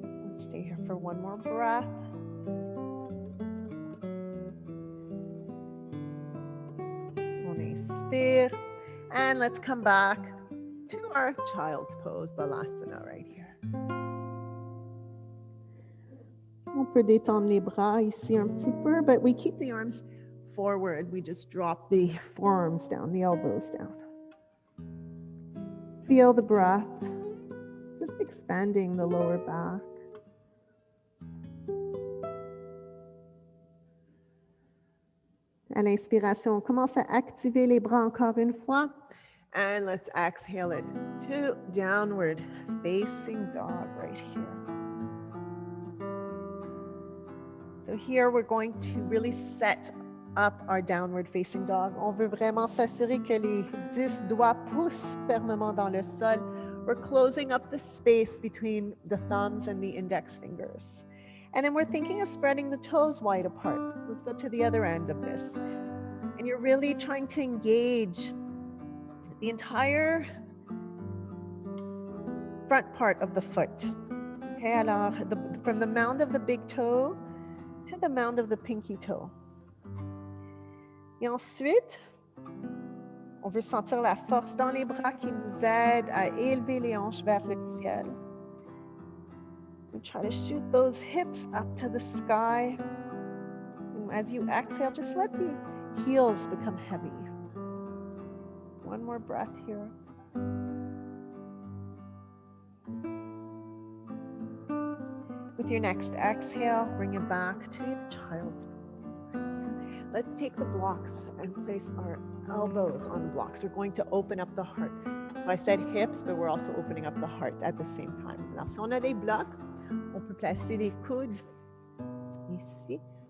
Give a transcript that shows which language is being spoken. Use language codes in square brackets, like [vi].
[en] Let's stay here for one more breath. [fr] On expire. [en] And let's come back to our child's pose, Balasana right here. [fr] On peut détendre les bras ici un petit peu, [en] but we keep the arms forward. We just drop the forearms down, the elbows down. Feel the breath, just expanding the lower back. [fr] À l'inspiration, on commence à activer les bras encore une fois. [en] And let's exhale it to downward facing dog right here. So here we're going to really set up our downward facing dog. [fr] On veut vraiment s'assurer que les 10 doigts poussent fermement dans le sol. [en] We're closing up the space between the thumbs and the index fingers. And then we're thinking of spreading the toes wide apart. Let's go to the other end of this. And you're really trying to engage the entire front part of the foot. Okay, [fr] alors, [en] from the mound of the big toe to the mound of the pinky toe. [fr] Et ensuite, on veut sentir la force dans les bras qui nous aide à élever les hanches vers le ciel. [en] We try to shoot those hips up to the sky. And as you exhale, just let the heels become heavy. One more breath here. With your next exhale, bring it back to your child's pose. Let's take the blocks and place our elbows on the blocks. We're going to open up the heart. So I said hips, but we're also opening up the heart at the same time. [fr] Alors, si on a des blocs, on peut placer les coudes ici.